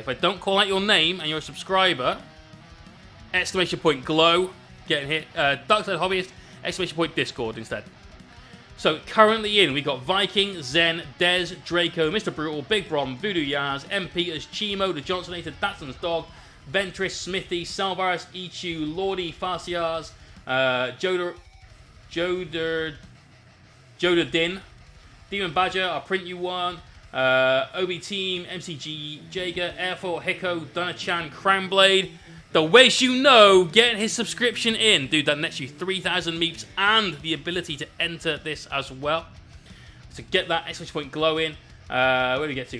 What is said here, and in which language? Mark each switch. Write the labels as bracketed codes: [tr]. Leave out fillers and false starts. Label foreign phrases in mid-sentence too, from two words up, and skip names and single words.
[en] If I don't call out your name and you're a subscriber, !glow, getting hit. Darkside Hobbyist, !Discord instead. So currently in, we got Viking, Zen, Dez, Draco, Mr. Brutal, Big Brom, Voodoo Yaz, M. Peters, Chimo, The Johnsonator, Datson's Dog, Ventress, Smithy, Salvaris, Ichu, Lordy, Farsiars, Joder Din, Demon Badger, I'll print you one, OB Team, MCG, Jager, Airfort, Hiko, Dunachan, Crownblade, The Ways You Know, getting his subscription in. Dude, that nets you 3,000 meeps and the ability to enter this as well. So get that !glow in. Where do we get to?